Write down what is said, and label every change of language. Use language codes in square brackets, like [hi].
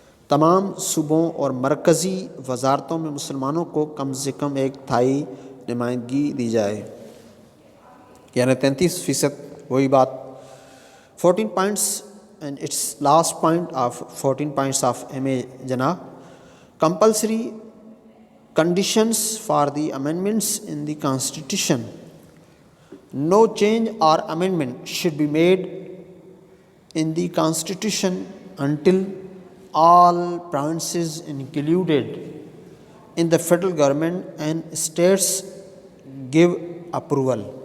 [ur] تمام صوبوں اور مرکزی وزارتوں میں مسلمانوں کو کم سے کم 1/3 نمائندگی دی جائے، یعنی 33%۔ وہی بات [en] 14 points and its last point of 14 points of M.A. Jinnah: compulsory conditions for the amendments in the Constitution। No change or amendment should be made in the Constitution until all provinces included in the federal government and states give approval۔